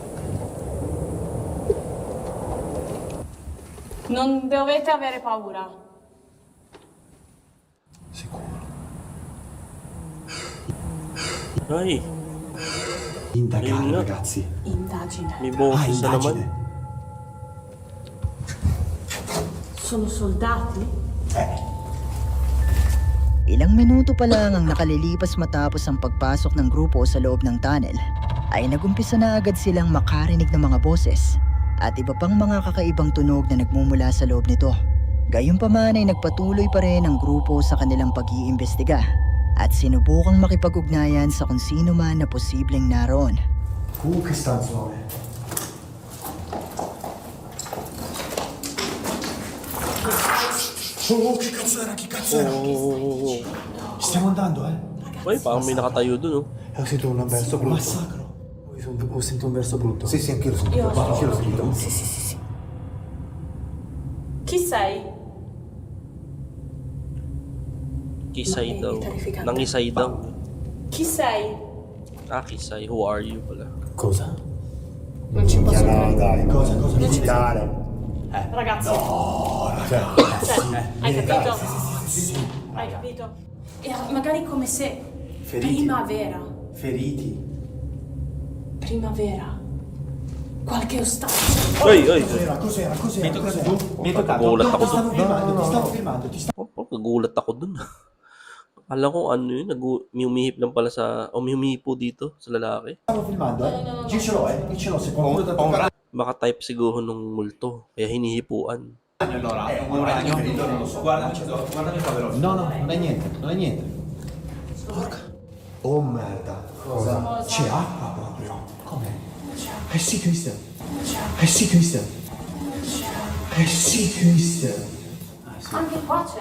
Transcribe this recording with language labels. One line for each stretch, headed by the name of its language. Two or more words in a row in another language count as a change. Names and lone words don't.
Italian: Non dovete avere paura. Sicuro.
Filipino: Ay,
Italian: Indagare,
Filipino: Ayun nga.
Italian: ragazzi. Indagine.
Filipino: may boses na naman.
Italian: indagine. Sono soldati?
Filipino: Ilang minuto pa lang ang nakalilipas matapos ang pagpasok ng grupo sa loob ng tunnel, ay nagumpisa na agad silang makarinig ng mga boses at iba pang mga kakaibang tunog na nagmumula sa loob nito. Gayunpaman ay nagpatuloy pa rin ang grupo sa kanilang pag-iimbestiga at sinubukang makipag-ugnayan sa kung sino man na posibleng naroon.
Italian: Che stanzone. Oh, che cazzo era? Che cazzo era? Oh. Stiamo andando,
Filipino: Ay, parang may nakatayo dun,
Italian: oh. Ho sentito un verso brutto. Massacro. Ho sentito un verso brutto. Sì, anch'io l'ho sentito. Anch'io l'ho sentito. Sì. Chi sei?
Filipino: Kisay daw.
Italian: terrificante.
Filipino: Nangisay daw.
Italian: Chi sei?
Filipino: Ah, Kisay.
English: Who are you pala?
Italian: Cosa? Non ci posso No, credere. dai, Cosa? digitale. Ragazzi. Cioè, hai capito? Hai capito? Era magari come se Feriti. primavera. Feriti. Primavera. Qualche ostacolo.
Filipino: Ay, ay.
Italian: Cos'era? Mi hai toccato?
Filipino: Nagulat ako
Italian: Ti stavo filmando, ti stavo filmando.
Filipino: Oh, nagulat ako dun. Akala ko ano yun, may umihip lang pala sa, o may humihipo dito sa lalaki.
Italian: Stavo filmando, Io ce l'ho, Io ce l'ho. Se qualcuno ti tocca...
Filipino: Baka type siguro nung multo, kaya hinihipuan.
Italian: Un ragno ferito, non lo so. Guarda il faveroso. No, non è niente. Porca. Oh merda. Cosa? C'è acqua proprio. Come? Sì, Christian. Christian. Anche qua c'è.